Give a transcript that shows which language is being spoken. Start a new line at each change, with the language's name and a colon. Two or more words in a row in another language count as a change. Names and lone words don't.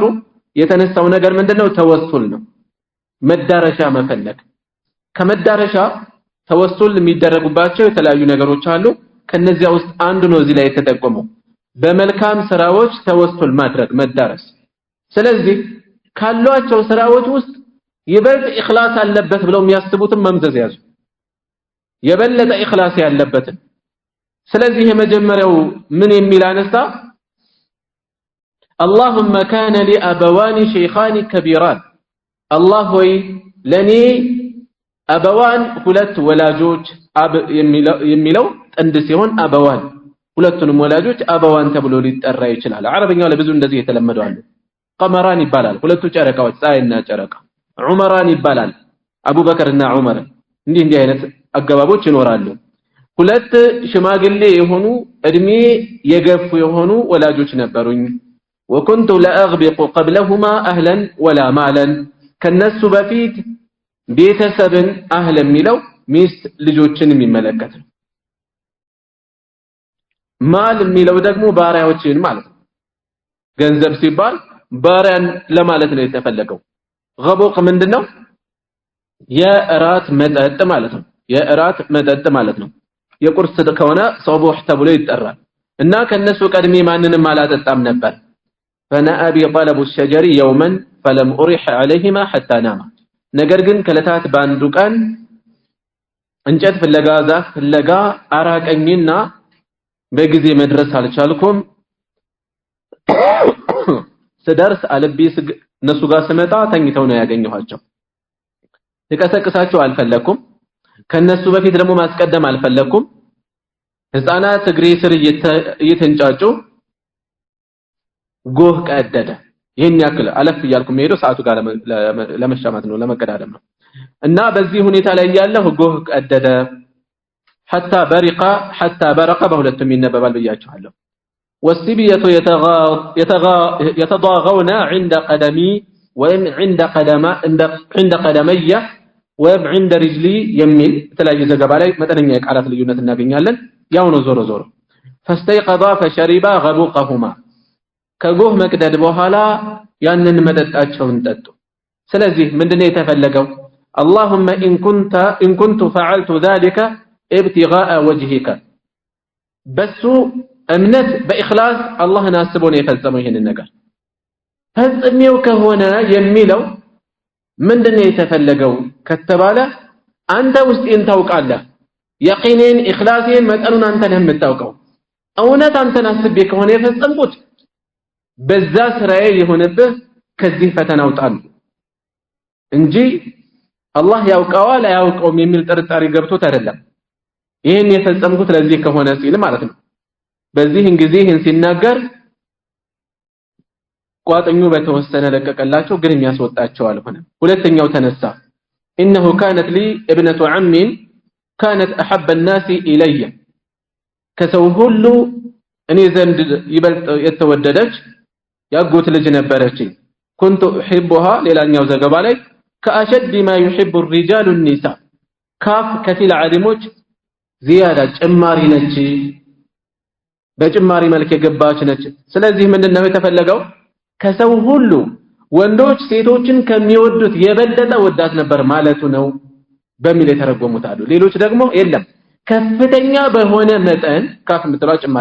Amharic: የተነሳው ነገር ምንድነው ተወሱል ነው መዳረሻ መፈለግ ከመዳረሻ ተወሱል የሚደረጉባቸው የተለያዩ ነገሮች አሉ ከነዚያ ውስጥ አንዱ ነው እዚህ ላይ የተጠቆመው በመልካም ስራዎች ተወሱል ማድረግ መዳረስ ስለዚህ ካሏቸው ስራዎች ውስጥ ይበልጥ ኢኽላስ አለበት ብለው የሚያስቡትን መምዘዝ ያዙ የበለጠ ኢኽላስ ያለበትን ስለዚህ የመጀመሪያው ምን የሚል አነሳ
Arabic: اللهم كان لي أبوان شيخان كبيران الله وي لني أبوان
Amharic: ሁለት ወላጆች አብ የሚለው ጥንድ ሲሆን አበዋን ሁለቱንም ወላጆች አበዋን ተብሎ ሊጠራ ይችላል አረበኛው ላይ ብዙ እንደዚህ የተለመደው አለ ቀመራን ይባላል ሁለቱ ጨረቃዎች ፀሐይና ጨረቃ ዑመራን ይባላል አቡበከርና ዑመር እንዲህ አይነት አገባቦች ይኖራሉ ሁለት ሽማግሌ የሆኑ እድሜ የገፉ የሆኑ ወላጆች ነበሩኝ
Arabic: وكنت لا اغبق قبلهما اهلا ولا مالا
Amharic: ከነሱ በፊት ቤተሰብን አህለ የሚለው ሚስት ልጆችን የሚመለከት ነው ማል የሚለው ደግሞ ባሪያዎችን ማለት ነው ገንዘብ ሲባል ባሪያን ለማለት ነው የተፈለገው غبوق ምንድነው የእራት መጠጥ ማለት ነው የእራት መጠጥ ማለት ነው የቁርስ ከሆነ ሶብህ ተብሎ ይጠራል እና ከነሱ ቀድሜ ማንንም አላጠጣም ነበር
Arabic: فنأى بطلب الشجر يوما فلم أرح عليهما حتى نام
Amharic: ነገር ግን ከለታት ባንዱ ቀን እንጨት ፍለጋ ዛፍ ፍለጋ አራቀኝና በጊዜ መድረስ አልቻልኩም ስደርስ አልቢ እነሱ ጋር ስመጣ ተኝተው ነው ያገኘኋቸው ልቀሰቅሳቸው አልፈለኩም ከነሱ በፊት ደግሞ ማስቀደም አልፈለኩም ህፃናት እግሬ ስር እየተንጫጩ ጎህ ቀደደ ይሄን ያክል አለፍ ይያልኩ ሄዶ ሰዓቱ ጋር ለመሻማት ነው ለመቀዳደም ነው እና በዚህ ሁኔታ ላይ ያለው ጎህ ቀደደ
Arabic: حتى برق
Amharic: በሁለቱም ይነበባል ብያችኋለሁ والسبيه
Arabic: يتضاغون عند قدمي
Amharic: وين
Arabic: عند قدمي
Amharic: وين
Arabic: عند رجلي
Amharic: የሚል ተለያየ ዘገባ ላይ መጠነኛ የቃላት ልዩነት እናገኛለን ያው ነው ዞሮ ዞሮ
Arabic: فاستيقظا فشربا
Amharic: غبوقهما ከጎህ መቅደድ በኋላ ያንን መጠጣቸውን ጠጡ ስለዚህ ምንድነው የተፈለገው
Arabic: اللهم ان كنت فعلت ذلك ابتغاء وجهك
Amharic: በሱ እምነት በእخلاص አላህን አስቦ ነው የፈጸመው ይሄንን ነገር ፈጽሜው ከሆነ የሚለው ምንድነው የተፈለገው ከተባለ አንተ ውስጤን ታውቃለህ የቂኔን ኢኽላሴን መጠኑን አንተ ነህ የምታውቀው እውነት አንተን አስቤ ከሆነ የፈጸምኩት በዛ ስራዬ የሆነብህ ከዚህ ፈተና አውጣን እንጂ አላህ ያውቀዋል አያውቀውም የሚል ጥርጣሬ ገብቶት አይደለም ይሄን የፈጸምኩት ለዚህ ከሆነ ሲል ማለት ነው በዚህን ጊዜ ይሄን ሲናገር ቋጥኙ በተወሰነ ለቀቀላቸው ግን የሚያስወጣቸው አልሆነም ሁለተኛው ተነሳ
Arabic: انه كانت لي ابنه عم كانت احب الناس الي
Amharic: ከሰው ሁሉ እኔ ዘንድ ይበልጥ የተወደደች ያጎት ልጅ ነበረችኝ
Arabic: كنت احبها
Amharic: ሌላኛው ዘገባ ላይ
Arabic: كاشد ما يحب الرجال النساء
Amharic: ካፍ ከፊል ዓሊሞች زياده ጭማሪ ነች በጭማሪ መልክ የገባች ነች ስለዚህ ምንድነው የተፈለገው ከሰው ሁሉ ወንዶች ሴቶችን ከሚወዱት የበለጠ ወዳት ነበር ማለቱ ነው በሚል የተረጎሙት አሉ ሌሎች ደግሞ የለም ከፍተኛ በሆነ መጠን ካፍ ምትለው ጭማሪ